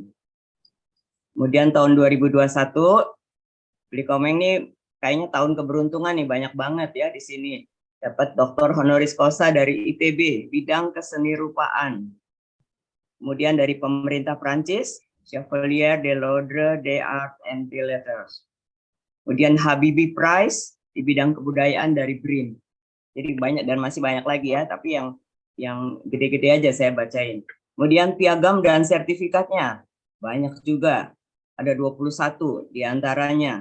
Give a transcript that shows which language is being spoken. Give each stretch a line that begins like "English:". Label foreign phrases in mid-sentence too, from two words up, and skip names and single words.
Indonesian: Kemudian tahun 2021 Bli Komeng ini kayaknya tahun keberuntungan nih, banyak banget ya di sini. Dapat Dr. Honoris Causa dari ITB bidang kesenirupaan. Kemudian dari pemerintah Prancis, Chevalier de l'Ordre des Arts and Lettres. Kemudian Habibie Prize di bidang kebudayaan dari BRIN. Jadi banyak dan masih banyak lagi ya, tapi yang gede-gede aja saya bacain. Kemudian piagam dan sertifikatnya banyak juga. Ada 21 di antaranya.